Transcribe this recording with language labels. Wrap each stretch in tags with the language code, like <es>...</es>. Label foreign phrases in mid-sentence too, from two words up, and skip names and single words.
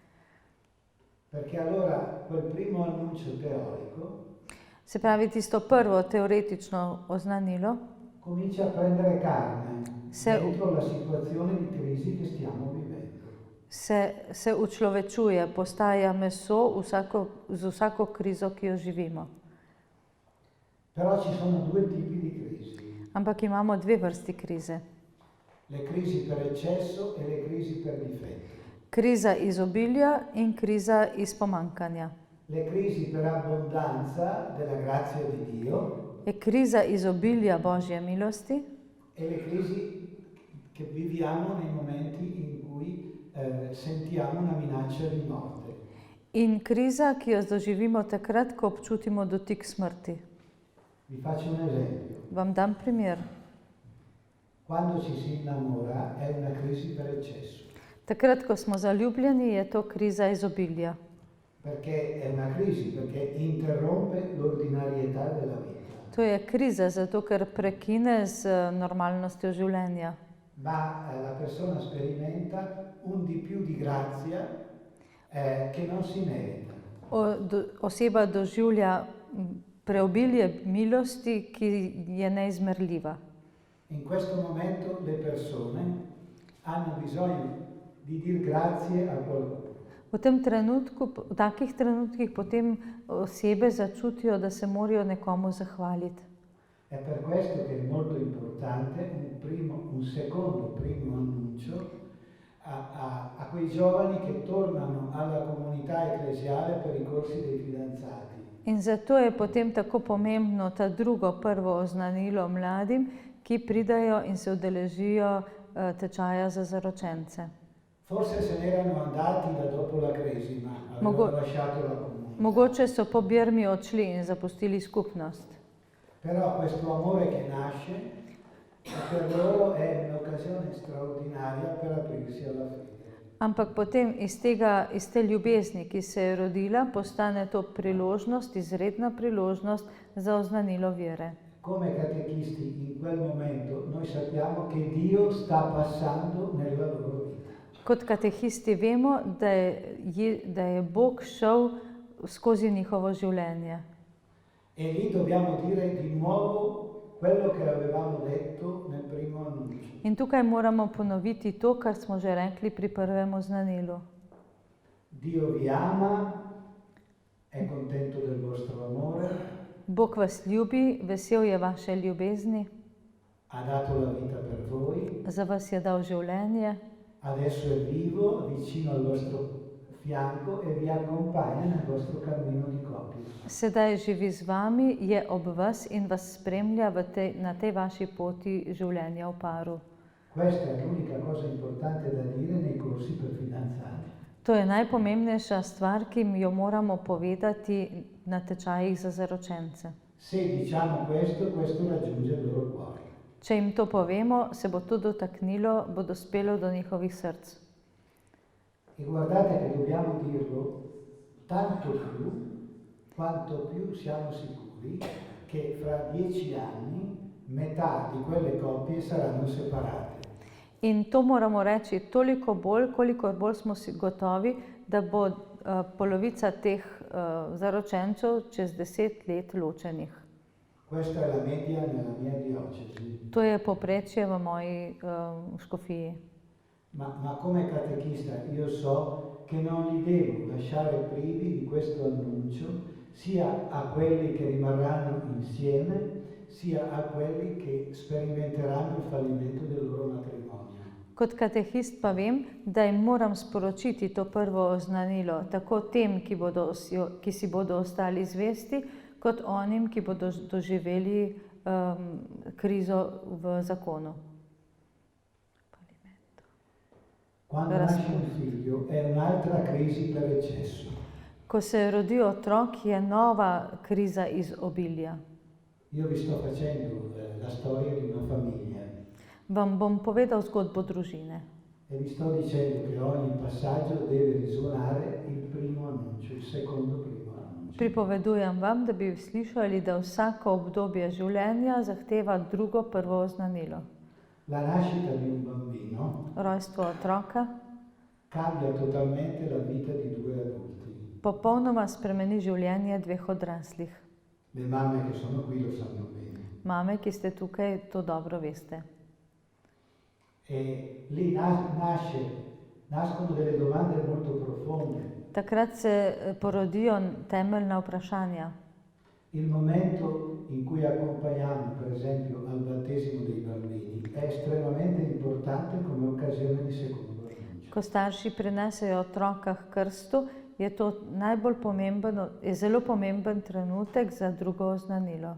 <it>Perché allora quel primo annuncio teorico</it> <sl>Se pravi, tisto prvo teoretično oznanilo</sl> <it>comincia a prendere carne</it> <sl>Se-</sl> <it>dentro la situazione di crisi che stiamo vivendo.</it> <sl>se učlovečuje, postaja meso z vsako krizo, ki jo živimo.</sl> <it>Però ci sono due tipi di crisi,</it> <sl>Ampak imamo dve vrsti krize.</sl> <it>le crisi per eccesso e le crisi per difetto.</it> <sl>Kriza izobilja in kriza iz pomankanja.</sl> <it>Le crisi per abbondanza della grazia di Dio</it> <sl>Je kriza izobilja Božje milosti</sl> <it>e le crisi che viviamo nei momenti in cui sentiamo una minaccia di morte.</it> <sl>in kriza, ki jo doživimo takrat, ko občutimo dotik smrti.</sl> <it>Vi faccio un esempio.</it> <sl>Vam dam primer.</sl> <it>Quando ci si innamora è una crisi per eccesso,</it> <sl>Takrat, ko smo zaljubljeni, je to kriza izobilja.</sl> <it>perché è una crisi, perché interrompe l'ordinarietà della vita.</it> <sl>To je kriza, zato ker prekine z normalnostjo življenja.</sl> <it>Ma la persona sperimenta un di più di grazia che non si merita.</it> <sl>Oseba doživlja preobilje milosti, ki je neizmerljiva.</sl> <it>In questo momento le persone hanno bisogno di dir grazie a qualcuno.</it> <sl>V tem trenutku, v takih trenutkih potem osebe začutijo, da se morajo nekomu zahvaliti.</sl> <it>È per questo che è molto importante un secondo primo annuncio a quei giovani che tornano alla comunità ecclesiale per i corsi dei fidanzati.</it> <sl>In zato je potem tako pomembno ta drugo, prvo oznanilo mladim, ki pridajo in se udeležijo tečaja za zaročence.</sl> <it>Forse se n'erano andati da dopo la cresima, avevano lasciato la comunità.</it> <sl>Mogoče so po birmi odšli in zapustili skupnost.</sl> <it>Però questo amore che nasce per loro è un'occasione straordinaria per aprirsi alla fede.</it> <sl>Ampak potem iz te ljubezni, ki se je rodila, postane to priložnost, izredna priložnost za oznanilo vere.</sl> <it>Come catechisti in quel momento noi sappiamo che Dio sta passando nella loro vita.</it> <sl>Kot katehisti vemo, da je Bog šel skozi njihovo življenje.</sl> <it>E lì dobbiamo dire di nuovo quello che avevamo detto nel primo annuncio.</it> <sl>In tukaj moramo ponoviti to, kar smo že rekli pri prvem oznanilu.</sl> <it>Dio vi ama, è contento del vostro amore,</it> <sl>Bog vas ljubi, vesel je vaše ljubezni,</sl> <it>ha dato la vita per voi,</it> <sl>za vas je dal življenje,</sl> <it>adesso è vivo, vicino al vostro fianco e vi accompagna nel vostro cammino di coppia.</it> <sl>sedaj živi z vami, je ob vas in vas spremlja na tej vaši poti življenja v paru.</sl> <it>Questa è l'unica cosa importante da dire nei corsi per fidanzati.</it> <sl>To je najpomembnejša stvar, ki jo moramo povedati na tečajih za zaročence.</sl> <it>Se diciamo questo raggiunge il loro cuore.</it> <sl>Če jim to povemo, se bo to dotaknilo, bo dospelo do njihovih src.</sl> <it>E guardate che dobbiamo dirlo tanto più quanto più siamo sicuri che fra 10 anni metà di quelle coppie saranno separate.</it> <sl>In to moramo reči toliko bolj, kolikor bolj smo si gotovi, da bo polovica teh zaročencev čez 10 let ločenih.</sl> <it>Questa è la media nella mia diocesi.</it> <sl>To je povprečje v moji škofiji.</sl> <it>Ma come catechista io so che non li devo lasciare privi di questo annuncio sia a quelli che rimarranno insieme sia a quelli che sperimenteranno il fallimento del loro matrimonio.</it> <sl>Kot katehist pa vem, da jim moram sporočiti to prvo oznanilo, tako tem, ki si bodo ostali zvesti, kot onim, ki bodo doživeli krizo v zakonu.</sl> <it>Quando nasce un figlio è un'altra crisi per eccesso.</it> <sl>Ko se rodi otrok, je nova kriza iz obilja.</sl> <it>Io vi sto facendo la storia di una famiglia</it> <sl>Vam bom povedal zgodbo družine.</sl> <it>e vi sto dicendo che ogni passaggio deve risuonare il primo annuncio, il secondo primo annuncio.</it> <sl>Pripovedujem vam, da bi slišali, da vsako obdobje življenja zahteva drugo prvo oznanilo.</sl> <it>La nascita di un bambino</it> <sl>Rojstvo otroka</sl> <it>cambia totalmente la vita di due adulti.</it> <sl>popolnoma spremeni življenje dveh odraslih.</sl> <it>Le mamme che sono qui lo sanno bene.</it> <sl>Mame, ki ste tukaj, to dobro veste.</sl> <it>E lì nascono delle domande molto profonde.</it> <sl>Takrat se porodijo temeljna vprašanja.</sl> <it>Il momento in cui accompagniamo, per esempio, al battesimo dei bambini è estremamente importante come occasione di secondo annuncio.</it> <sl>Ko starši prinesejo otroka h krstu, je to najbolj pomemben, je zelo pomemben trenutek za drugo oznanilo.</sl>